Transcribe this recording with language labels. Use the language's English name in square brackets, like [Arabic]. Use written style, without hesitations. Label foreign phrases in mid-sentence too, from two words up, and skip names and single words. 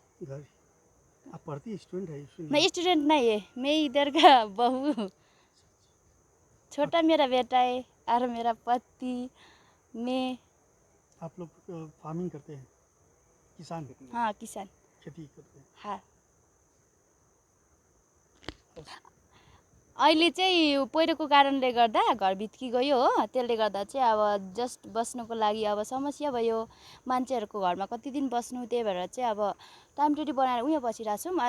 [Hindi] घर आप पढ़ती, स्टूडेंट है? मैं स्टूडेंट नहीं है, मैं इधर का बहू। छोटा मेरा बेटा है और मेरा पति, मैं। आप लोग फार्मिंग करते हैं, किसान? हाँ, किसान। खेती करते हैं। हाँ, [Nepali] अहिले चाहिँ पहिरोको कारणले गर्दा घर भत्कि गयो हो, त्यसले गर्दा चाहिँ अब जस्ट बस्नको लागि अब समस्या भयो। मान्छेहरूको घरमा कति दिन बस्नु, त्यही भएर चाहिँ अब टेम्परेरी बनाएर उयो बसिरहेको छौँ।